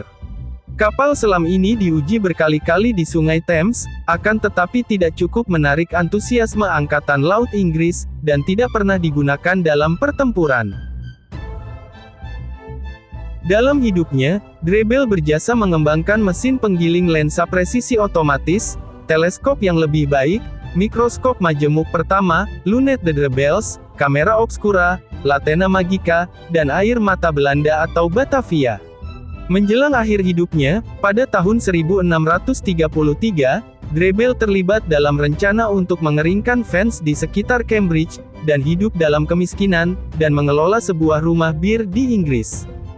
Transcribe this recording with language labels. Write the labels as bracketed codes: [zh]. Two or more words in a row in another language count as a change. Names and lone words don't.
[id] Kapal selam ini diuji berkali-kali di Sungai Thames, akan tetapi tidak cukup menarik antusiasme Angkatan Laut Inggris, dan tidak pernah digunakan dalam pertempuran. Dalam hidupnya, Drebel berjasa mengembangkan mesin penggiling lensa presisi otomatis, teleskop yang lebih baik, mikroskop majemuk pertama, [fr] lunette de Drebels, [id] kamera obscura, Latena Magica, dan air mata Belanda atau Batavia. Menjelang akhir hidupnya, pada tahun 1633, Drebel terlibat dalam rencana untuk mengeringkan Vance di sekitar Cambridge, dan hidup dalam kemiskinan, dan mengelola sebuah rumah bir di Inggris.